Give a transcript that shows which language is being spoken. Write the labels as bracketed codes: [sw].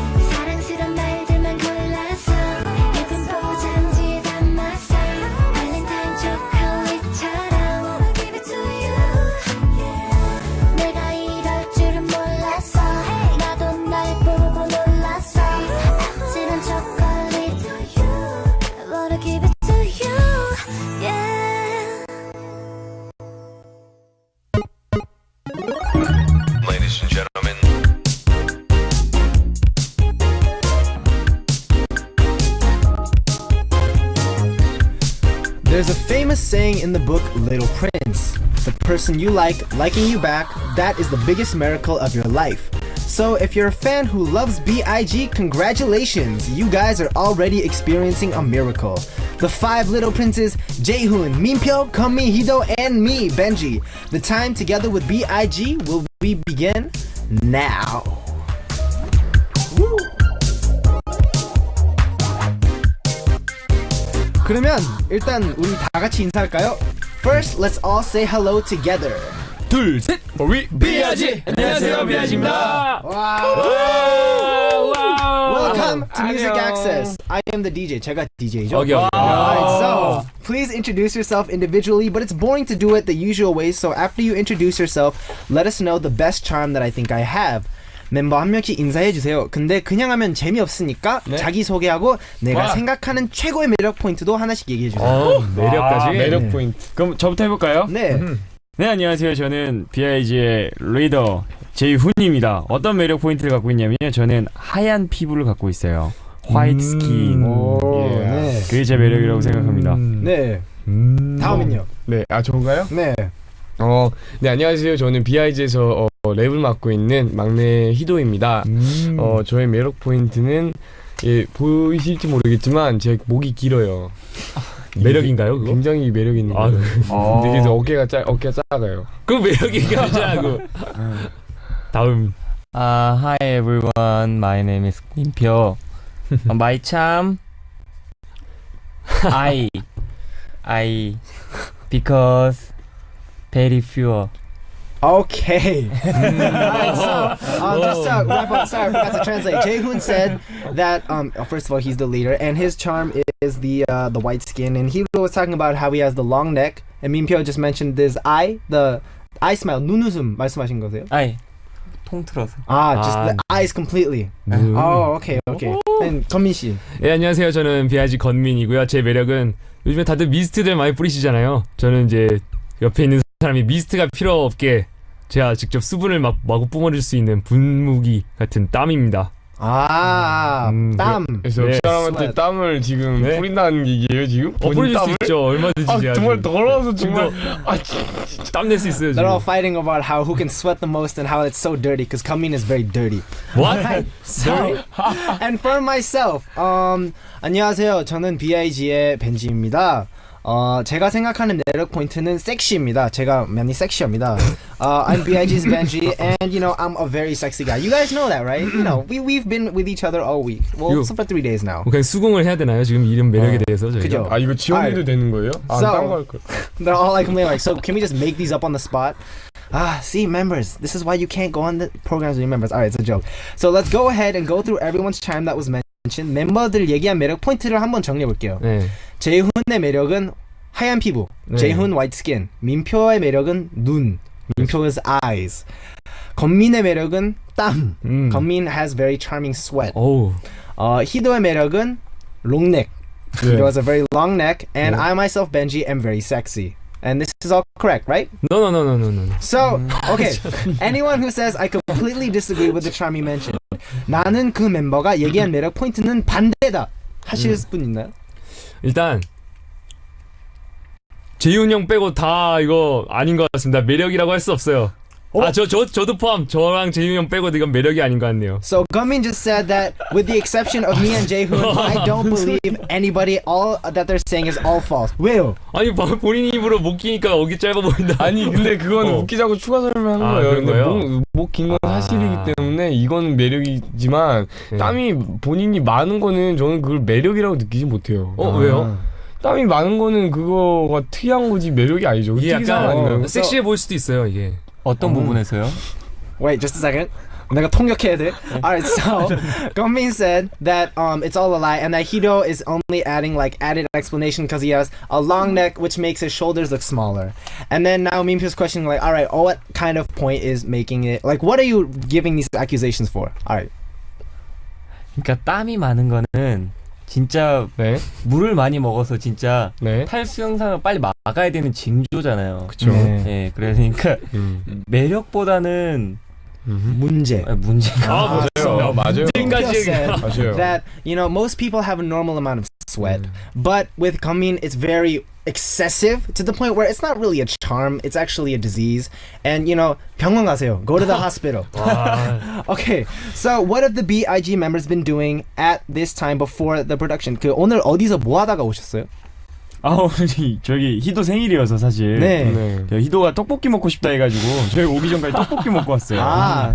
[ko] 사랑스러운 말들만 골라서 예쁜 포장지에 담아서 발렌타인 초콜릿처럼 [en] wanna give it to you. [ko] 내가 이럴 줄은 몰랐어. 나도 날 보고 놀랐어. 아찔한 초콜릿 [en] I wanna give it to you. Yeah. Ladies and gentlemen, There's a famous saying in the book Little Prince. The person you like liking you back, that is the biggest miracle of your life. So if you're a fan who loves B.I.G., congratulations! You guys are already experiencing a miracle. The 5 little princes, Jaehoon, Minpyo, Kunmi, Hido, and me, Benji. The time together with B.I.G. will we begin now. [ko] 그러면 일단 우리 다 같이 인사할까요? [en] First, let's all say hello together. [ko] 둘, 셋, 우리 B.I.G. 안녕하세요, B.I.G입니다. [en] Welcome to Music Access. I am the DJ. [ko] 제가 DJ죠. 오케이. [en] Alright, so please introduce yourself individually, but it's boring to do it the usual way. So after you introduce yourself, let us know the best charm that I think I have. [ko] 멤버 한 명씩 인사해 주세요. 근데 그냥 하면 재미없으니까 자기 소개하고 내가 생각하는 최고의 매력 포인트도 하나씩 얘기해 주세요. 매력까지? 매력 네. 포인트. 그럼 저부터 해볼까요? 네. 네, 안녕하세요. 저는 B.I.G의 리더 제이훈입니다. 어떤 매력 포인트를 갖고 있냐면 저는 하얀 피부를 갖고 있어요. 화이트 스킨. 네. 그게 제 매력이라고 생각합니다. 네. 다음은요. 네, 저인가요? 네. 네, 안녕하세요. 저는 B.I.G에서 랩을 맡고 있는 막내 희도입니다. 저의 매력 포인트는 보이실지 모르겠지만 제 목이 길어요. 매력인가요, 그거? 굉장히 매력 있는 거예요. 되게 어깨가 작아요. 그 매력이 아니잖아, 다음. [en] Hi everyone, my name is Minpyo. My charm, I because very pure. Okay. Alright, so just to wrap up, sorry, I forgot to translate. Jaehoon said that first of all he's the leader and his charm is the white skin, and he was talking about how he has the long neck, and Minpyo just mentioned this the eye smile, [ko] 눈웃음 말씀하신 거세요? I 통틀어서. [en] Just the eyes completely. Oh, okay. And 건민 씨. [ko] 예, 안녕하세요. 저는 B.I.G 건민이고요. 제 매력은 요즘에 다들 미스트들 많이 뿌리시잖아요. 저는 이제 옆에 있는 사람이 미스트가 필요 없게 제가 직접 수분을 마구 뿜어줄 수 있는 분무기 같은 땀입니다. 땀. 그래서 네. 그 사람한테 [en] sweat. [ko] 땀을 지금 네. 뿌린다는 얘기예요, 지금? 뿌릴 수 있죠. 얼마든지. 제가 정말 지금. 더러워서 정말. 땀낼 수 있어요. [en] They're all fighting about who can sweat the most and how it's so dirty because Kunmin is very dirty. What? So, and for myself, [ko] 안녕하세요. 저는 B.I.G의 벤지입니다. 제가 생각하는 매력 포인트는 섹시입니다. 제가 많이 섹시합니다. [en] I'm B.I.G's Benji, and you know I'm a very sexy guy. You guys know that, right? You know we've been with each other all week. Well, You- for 3 days now. [ko] 그냥 수긍을 해야 되나요? 지금 이름 매력에 대해서 저희가. 그죠? 이거 지원해도 되는 거예요? [en] So- [ko] 딴거 할 거예요. [en] They're all like, so can we just make these up on the spot? See, members, this is why you can't go on the programs with your members. Alright, it's a joke. So let's go ahead and go through everyone's charm that was mentioned. [ko] 멤버들 얘기한 매력 포인트를 한번 정리해 볼게요. 네. 제이훈의 매력은 하얀 피부, 네. [en] 제이훈 white skin. [ko] 민표의 매력은 눈, 민표's eyes. 건민의 매력은 땀. [en] 건민 has very charming sweat. [ko] 어우. 희도의 매력은 [en] long neck. He has a very long neck, and I myself, Benji, am very sexy. And this is all correct, right? No. So, okay, anyone who says I completely disagree with the charm you mentioned, [ko] 나는 그 멤버가 얘기한 매력 포인트는 반대다 하실 분 있나요? 일단 재훈 형 빼고 다 이거 아닌 것 같습니다. 매력이라고 할 수 없어요. 저도 포함. 저랑 재윤이 형 빼고 이건 매력이 아닌 것 같네요. [en] So Gummin just said that with the exception of me and Jaehoon, I don't believe anybody. All that they're saying is all false. [ko] 왜요? 아니 본인 입으로 목 기니까 어깨 짧아 보인다. 아니 근데 그건 웃기자고 추가 설명한 거예요. 그런 근데 거예요? 목 긴 건 사실이기 때문에 이건 매력이지만 땀이 본인이 많은 거는 저는 그걸 매력이라고 느끼지 못해요. 왜요? 땀이 많은 거는 그거가 특이한 거지 매력이 아니죠. 이게 특이사항 아닌가요? 약간 섹시해 보일 수도 있어요 이게. 어떤 부분에서요? [en] Wait, just a second. [ko] 내가 통역해야 돼. [en] Alright, so Gongmin said that it's all a lie and that Hiro is only adding like added explanation because he has a long neck which makes his shoulders look smaller. And then now Minpyo's questioning like, alright, what kind of point is making it like what are you giving these accusations for? Alright. [ko] 그러니까 땀이 많은 거는 진짜 네. 물을 많이 먹어서 진짜 네. 탈수 현상을 빨리 막아야 되는 징조잖아요. 그쵸. 네. 예, 그러니까 매력보다는 문제. 문제가 맞아요. [en] Minpyo said [ko] 맞아요. [en] that you know most people have a normal amount of sweat, but with Gongmin it's very excessive to the point where it's not really a charm, it's actually a disease. And you know, [ko] 병원 가세요. [en] Go to the hospital. Okay, so what have the BIG members been doing at this time before the production? [ko] 그 오늘 어디서 뭐 하다가 오셨어요? 오늘 저기 희도 생일이어서 사실 네. 희도가 떡볶이 먹고 싶다 해가지고 저희 오기 전까지 떡볶이 먹고 왔어요.